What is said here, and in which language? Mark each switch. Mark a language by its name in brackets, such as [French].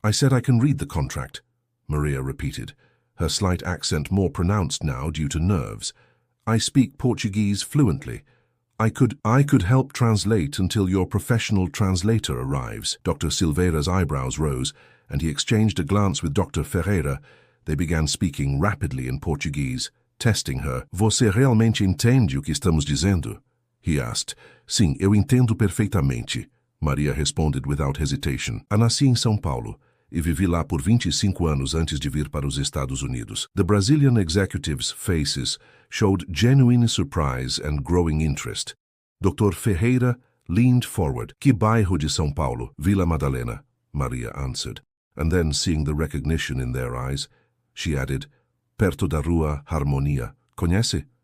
[English] "I said I can read the contract," Maria repeated, her slight accent more pronounced now due to nerves. "I speak Portuguese fluently. I could help translate until your professional translator arrives." Dr. Silveira's eyebrows rose, and he exchanged a glance with Dr. Ferreira. They began speaking rapidly in Portuguese, testing her. [Portuguese] "Você realmente entende o que estamos dizendo?" [English] he asked. [Portuguese] "Sim, eu entendo perfeitamente," [English] Maria responded without hesitation. [Portuguese] "Nasci em São Paulo e vivi lá por 25 anos antes de vir para os Estados Unidos." [English] The Brazilian executives' faces showed genuine surprise and growing interest. Dr. [Portuguese] Ferreira [English] leaned forward. [Portuguese] "Que bairro de São Paulo?" [English] "Vila Madalena," Maria answered. And then, seeing the recognition in their eyes, she added, [Portuguese] "Perto da Rua Harmonia." "Conhece?"